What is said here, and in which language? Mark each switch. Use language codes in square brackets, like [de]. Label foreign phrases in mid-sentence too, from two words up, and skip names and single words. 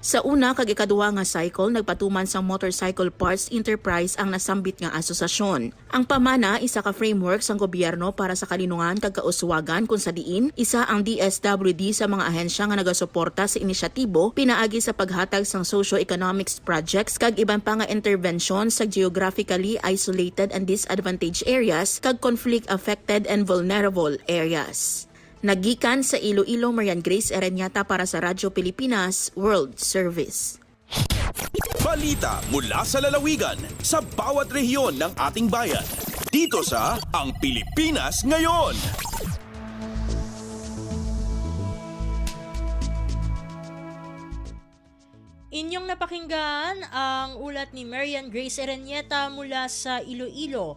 [hil] Sa una kag ikaduha nga cycle nagpatuman sang Motorcycle Parts Enterprise ang nasambit nga asosasyon. Ang Pamana isa ka framework sang gobyerno para sa kalinungan kag kauswagan kung sa diin isa ang DSWD sa mga ahensya nga nagasuporta sa inisyatibo pinaagi sa paghatag sang [en] socio-economics projects [hil] kag iban pa nga intervention sa [en] geographically isolated and disadvantaged areas [hil] kag [en] conflict affected and vulnerable areas. [hil] Nagikan sa Iloilo, Marian Grace Erenieta para sa Radyo Pilipinas World Service. [tl] Balita mula sa lalawigan sa bawat rehiyon ng ating bayan. Dito sa Ang Pilipinas Ngayon. Inyong napakinggan ang ulat ni Marian Grace Erenieta mula sa Iloilo.